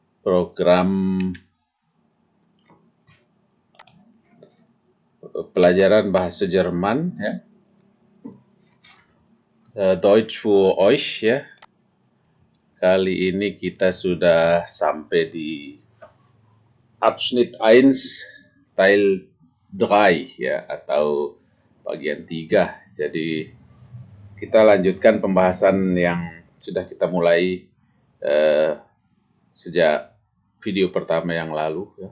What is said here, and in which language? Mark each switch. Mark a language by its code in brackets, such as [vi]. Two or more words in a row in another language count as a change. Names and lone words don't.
[id] program pelajaran bahasa Jerman, ya. [de] Deutsch für euch, [id] ya. Kali ini kita sudah sampai di [de] Abschnitt 1 Teil 3, [id] ya, atau bagian 3. Jadi kita lanjutkan pembahasan yang sudah kita mulai sejak video pertama yang lalu, ya.